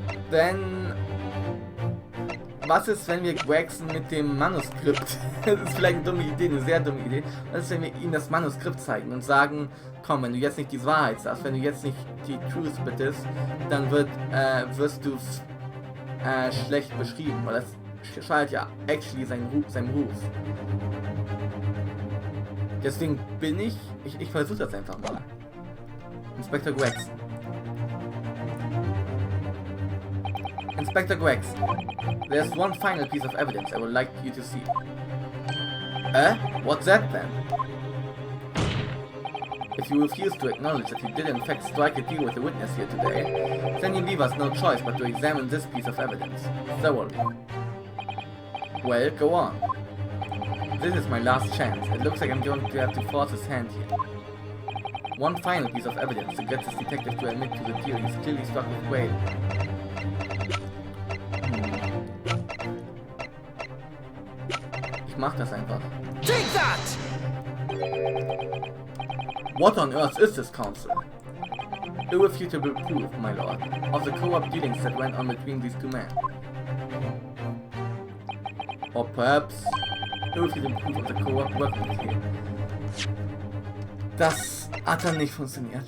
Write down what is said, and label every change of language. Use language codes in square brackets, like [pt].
[de] Denn was ist, wenn wir Gregson mit dem Manuskript, das ist vielleicht eine dumme Idee, eine sehr dumme Idee, was ist, wenn wir ihm das Manuskript zeigen und sagen, komm, wenn du jetzt nicht die Wahrheit sagst, wenn du jetzt nicht die [en] Truth [de] bittest, dann wirst du schlecht beschrieben, weil das schadet ja [en] actually [de] seinem Ruf. Deswegen bin ich versuche das einfach mal. [en] Inspector Gregson. Inspector Gregson, there's one final piece of evidence I would like you to see. What's that then? If you refuse to acknowledge that you did in fact strike a deal with the witness here today, then you leave us no choice but to examine this piece of evidence thoroughly. Well, go on. This is my last chance. It looks like I'm going to have to force his hand here. One final piece of evidence to get this detective to admit to the deal he's clearly struck with Wade. [de] Ich mach das einfach. [en] Take that! What on earth is this, Counsel? Irrefutable proof, my lord, of the co-op dealings that went on between these two men. Or perhaps irrefutable proof of the co-op weapons here. [de] Das hat dann nicht funktioniert.